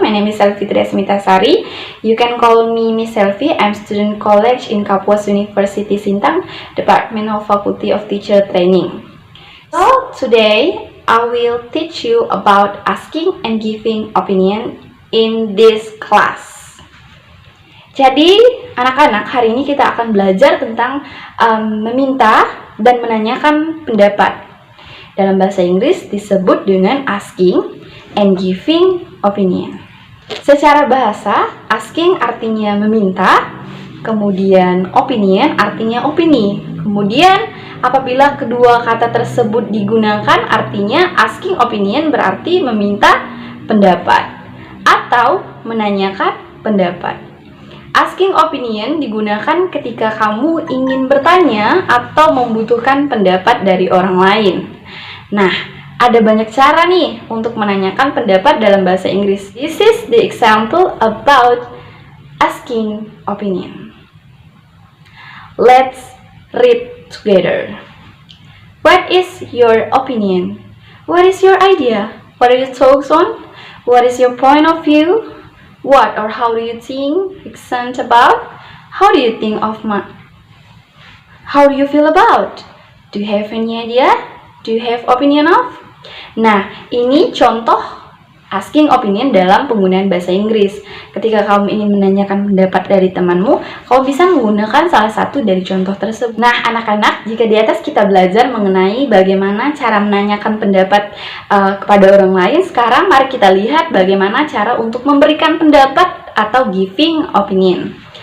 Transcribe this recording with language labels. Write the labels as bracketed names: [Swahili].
[English] My name is Selvi Triasmitasari. You can call me Miss Selvi. I'm student college in Kapuas University Sintang, Department of Faculty of Teacher Training. So today I will teach you about asking and giving opinion in this class. [Indonesian] Jadi anak-anak, hari ini kita akan belajar tentang meminta dan menanyakan pendapat. Dalam bahasa Inggris disebut dengan [English] asking and giving opinion. [Indonesian] Secara bahasa, asking artinya meminta, kemudian opinion artinya opini. Kemudian apabila kedua kata tersebut digunakan, artinya [English] asking opinion [Indonesian] berarti meminta pendapat atau menanyakan pendapat. [English] Asking opinion [Indonesian] digunakan ketika kamu ingin bertanya atau membutuhkan pendapat dari orang lain. Nah, ada banyak cara nih untuk menanyakan pendapat dalam bahasa Inggris. [English] This is the example about asking opinion. Let's read together. What is your opinion? What is your idea? What are your thoughts on? What is your point of view? What or how do you think? Accent about? How do you think of How do you feel about? Do you have any idea? Do you have opinion of? [Indonesian] Nah, ini contoh [English] asking opinion [Indonesian] dalam penggunaan bahasa Inggris. Ketika kamu ingin menanyakan pendapat dari temanmu, kamu bisa menggunakan salah satu dari contoh tersebut. Nah, anak-anak, jika di atas kita belajar mengenai bagaimana cara menanyakan pendapat kepada orang lain, sekarang mari kita lihat bagaimana cara untuk memberikan pendapat atau [English] giving opinion.